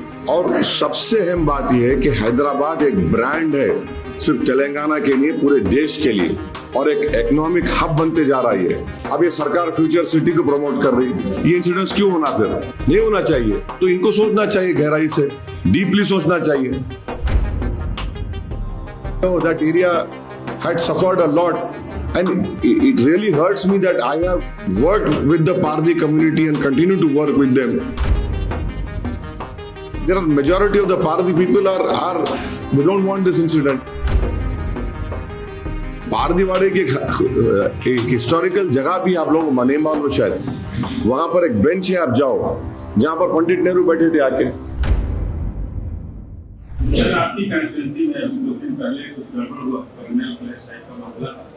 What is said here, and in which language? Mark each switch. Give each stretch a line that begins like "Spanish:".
Hindi: और सबसे अहम बात यह है कि हैदराबाद एक ब्रांड है, सिर्फ तेलंगाना के लिए, पूरे देश के लिए, और एक इकोनॉमिक हब बनते जा रही है। अब ये सरकार फ्यूचर सिटी को प्रमोट कर रही है। ये इंसिडेंट्स क्यों होना, फिर नहीं होना चाहिए। तो इनको सोचना चाहिए, गहराई से डीपली सोचना चाहिए।
English: That area had suffered a lot, and it really hurts me that I have worked with the Pardi community and continue to work with them. There are majority of the Pardi people are they don't want this incident.
Hindi: पारदीवाड़े की एक historical जगह भी आप लोगों को नहीं मालूम शायद। वहां पर एक बेंच है, आप जाओ, जहां पर पंडित नेहरू बैठे थे आके। आपकी कंस्टिट्यूएंसी में 2 दिन पहले कुछ गड़बड़ हुआ, कर्नल प्लेस साइड का मामला।